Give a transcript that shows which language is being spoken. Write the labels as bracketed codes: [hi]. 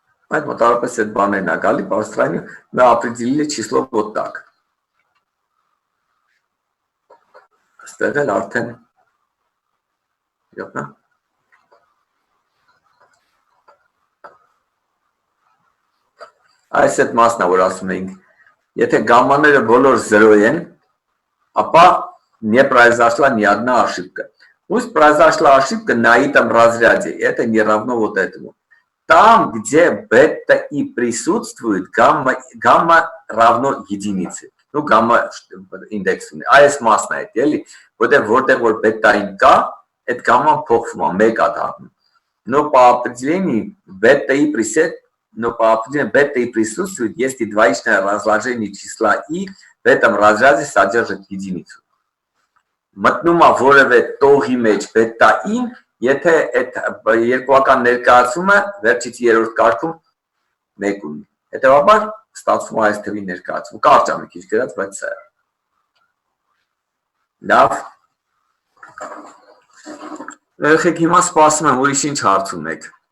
[hy] այդ մոտավորապես այդ բաներն է գալի, բարձրային [ru] мы определили число вот так։ [hy] Այստեղ էլ արդեն յոտնա։ Այս այդ մասն է, որ ասում էինք, եթե գամմաները բոլոր 0 են, ապա [ru] не произошла ни одна ошибка. Пусть произошла ошибка на этом разряде, это не равно вот этому. Там, где бета и присутствует, гамма равно единице. Ну, гамма индекс. [hy] Այս մասն է, էլի, որտեղ որ բետային կա, այդ գամման փոխվում է, մեկ է դառնում։ [ru] Но по определению бета и присутствует, если двоичное разложение числа и в этом разряде содержит единицу. [hy] Մտնում է որևէ տողի մեջ բետային, եթե այդ երկուական ներկայացումը վերջից երրորդ կարգում 1 ունի։ Հետևաբար ստացվում է այս թվի ներկայացումը։ Կարճ է մի քիչ գրած, բայց սա է։ Լավ։ Եղեք հիմա սպասում եմ, ուրիշ ինչ հարց ունեք։